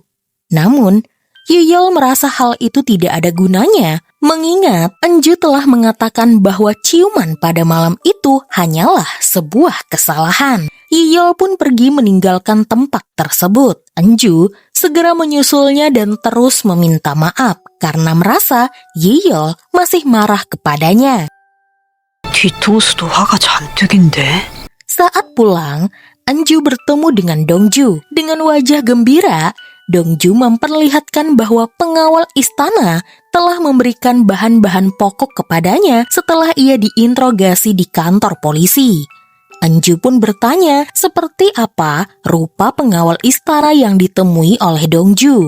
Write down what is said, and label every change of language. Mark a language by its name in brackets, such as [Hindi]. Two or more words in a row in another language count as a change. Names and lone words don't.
[Indonesian] Namun Yiyol merasa hal itu tidak ada gunanya, mengingat Anju telah mengatakan bahwa ciuman pada malam itu hanyalah sebuah kesalahan. Yiyol pun pergi meninggalkan tempat tersebut. Anju segera menyusulnya dan terus meminta maaf karena merasa Yiyol masih marah kepadanya. [Korean] 뒤통수도 화가 잔뜩인데. [Indonesian] Saat pulang, Anju bertemu dengan Dongju. Dengan wajah gembira, Dongju memperlihatkan bahwa pengawal istana telah memberikan bahan-bahan pokok kepadanya setelah ia diinterogasi di kantor polisi. Anju pun bertanya seperti apa rupa pengawal istana yang ditemui oleh Dongju.